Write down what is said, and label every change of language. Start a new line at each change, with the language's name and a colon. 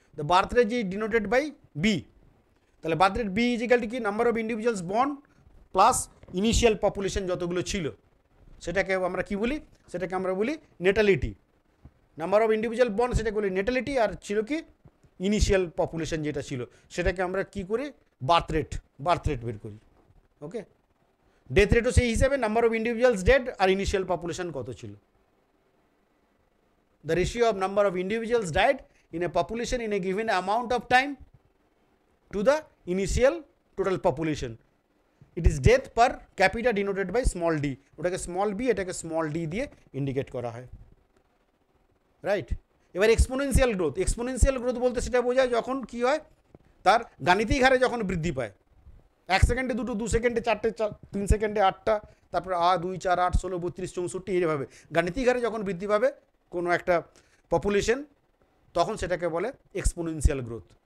English: The birth rate is denoted by B.
Bangla: তাহলে
English: birth rate B is equal to
Bangla: কি,
English: number of individuals born plus initial population
Bangla: যতগুলো ছিল, সেটাকে আমরা কি বলি, সেটাকে আমরা বলি নেটালিটি।
English: number of individual born
Bangla: সেটাকে বলি নেটালিটি, আর ছিল কি ইনিশিয়াল পপুলেশন যেটা ছিল সেটাকে আমরা কি করি, বার্থ রেট বের করি। ওকে, ডেথ রেটও সেই হিসাবে
English: number of individuals dead
Bangla: আর initial population কত ছিল।
English: the ratio of number of individuals died in a population in a given amount of time to the initial total population. It is death per capita denoted by small d.
Bangla: ওটাকে small B, এটাকে small D দিয়ে indicate করা হয়, right? এবার exponential growth, exponential growth বলতে সেটা বোঝায় যখন কি হয়, তার গাণিতিক হারে যখন বৃদ্ধি পায়, 1 সেকেন্ডে 2টো, 2 সেকেন্ডে 4টে, 3 সেকেন্ডে 8টা, তারপর 2, 4, 8, 16, 32, 64 এইভাবে গাণিতিক হারে যখন বৃদ্ধি পাবে কোনো একটা পপুলেশন, তখন সেটাকে বলে এক্সপোনেনশিয়াল গ্রোথ।